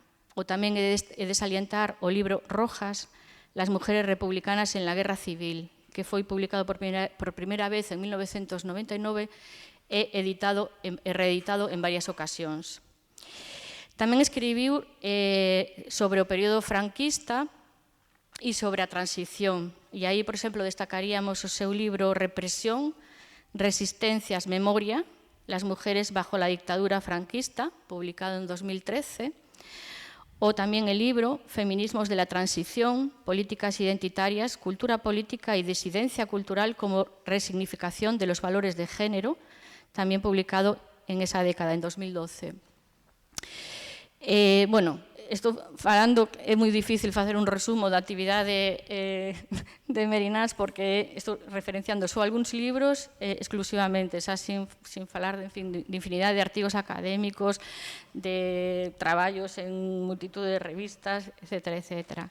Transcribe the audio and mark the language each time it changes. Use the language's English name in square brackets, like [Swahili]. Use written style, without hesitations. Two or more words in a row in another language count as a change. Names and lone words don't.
[Galician] O tamén é de salientar o libro Rojas, Las mujeres republicanas en la Guerra Civil, que foi publicado por primeira vez en 1999 e reeditado en varias ocasións. Tamén escribiu sobre o período franquista e sobre a transición. E aí, por exemplo, destacaríamos o seu libro Represión, Resistencias, Memoria, las mujeres bajo la dictadura franquista, publicado en 2013, o tamén el libro Feminismos de la transición, políticas identitarias, cultura política y disidencia cultural como resignificación de los valores de género, tamén publicado en esa década, en 2012. Estou falando, é moi difícil facer un resumo da actividade de Merinás porque estou referenciando só algúns libros exclusivamente, xa sin falar de infinidade de artigos académicos, de traballos en multitud de revistas, etcétera.